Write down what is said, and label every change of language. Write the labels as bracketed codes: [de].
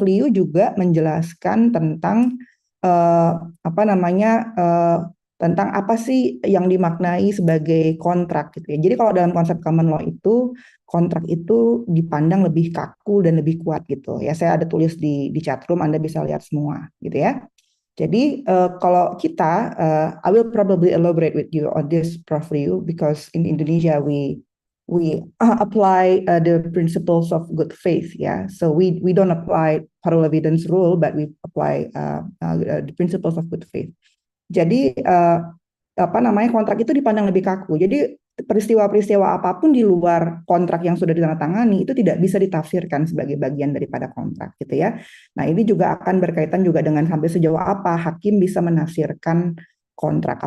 [id] Liu juga menjelaskan tentang apa namanya tentang apa sih yang dimaknai sebagai kontrak gitu ya. Jadi kalau dalam konsep common law itu kontrak itu dipandang lebih kaku dan lebih kuat gitu ya. Saya ada tulis di chatroom, Anda bisa lihat semua gitu ya. Jadi kalau kita, [en] I will probably elaborate with you on this, Prof. Liu, because in Indonesia we apply the principles of good faith, ya. So we don't apply parallel evidence rule, but we apply the principles of good faith. [id] Jadi apa namanya kontrak itu dipandang lebih kaku. Jadi peristiwa-peristiwa apapun di luar kontrak yang sudah ditandatangani itu tidak bisa ditafsirkan sebagai bagian daripada kontrak gitu ya. Nah, ini juga akan berkaitan juga dengan sampai sejauh apa hakim bisa menafsirkan kontrak.